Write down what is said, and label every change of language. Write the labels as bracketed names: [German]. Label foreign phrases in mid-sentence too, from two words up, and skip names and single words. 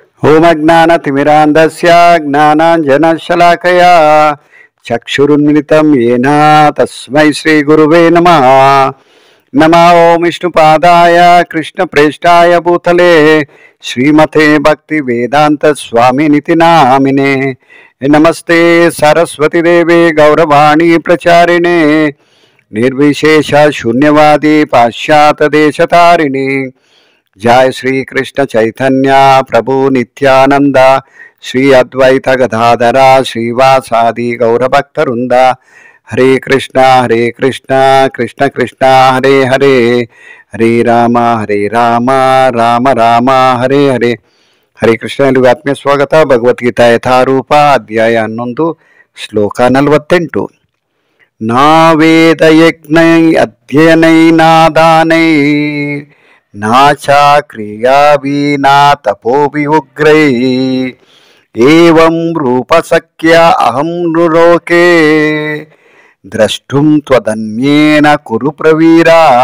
[Sanskrit] ಓಮಜ್ಞಾನತಿಮಿರಾಂಧಸ್ಯ ಜ್ಞಾನಾಂಜನಶಲಾಕಯಾ ಚಕ್ಷುರುನ್ಮಿಲಿತಂ ಯೇನ ತಸ್ಮೈ ಶ್ರೀ ಗುರುವೇ ನಮಃ. ನಮೋ ಓಂ ವಿಷ್ಣುಪಾದಾಯ ಕೃಷ್ಣಪ್ರೇಷ್ಠಾಯ ಭೂತಲೆ ಶ್ರೀಮತೆ ಭಕ್ತಿ ವೇದಾಂತ ಸ್ವಾಮಿನಿತಿ ನಾಮಿನೇ. ನಮಸ್ತೆ ಸರಸ್ವತಿ ದೇವಿ ಗೌರವಾಣಿ ಪ್ರಚಾರಿಣೆ ನಿರ್ವಿಶೇಷ ಶೂನ್ಯವಾದಿ ಪಾಶ್ಚಾತ್ಯ ದೇಶತಾರಿಣಿ. जय श्री कृष्ण चैतन्य प्रभु नित्यानंद श्री अद्वैत गदाधरा श्रीवासादि गौरभक्तवृंद. हरे कृष्ण कृष्ण कृष्ण हरे हरे, हरे राम राम राम हरे हरे. हरे कृष्ण. [Kannada] ಎಲ್ಲಿಗೂ ಆತ್ಮೀಯ ಸ್ವಾಗತ. ಭಗವದ್ಗೀತಾ ಯಥಾರೂಪ ಅಧ್ಯಾಯ 11 ಶ್ಲೋಕ 48. [Sanskrit] ನಾವೇದ ಯಜ್ಞೈ ಅಧ್ಯಯನೈ ನಾದಾನೈ ನಾಚಾ ಕ್ರಿಯಾವೀನಾ ತಪೋಭಿ ಉಗ್ರೈ ಏವಂ ರೂಪಸಖ್ಯ ಅಹಂ ನೃಲೋಕೆ ದ್ರಷ್ಟುಂ ತ್ವದನ್ಯೇನ ಕುರು ಪ್ರವೀರ.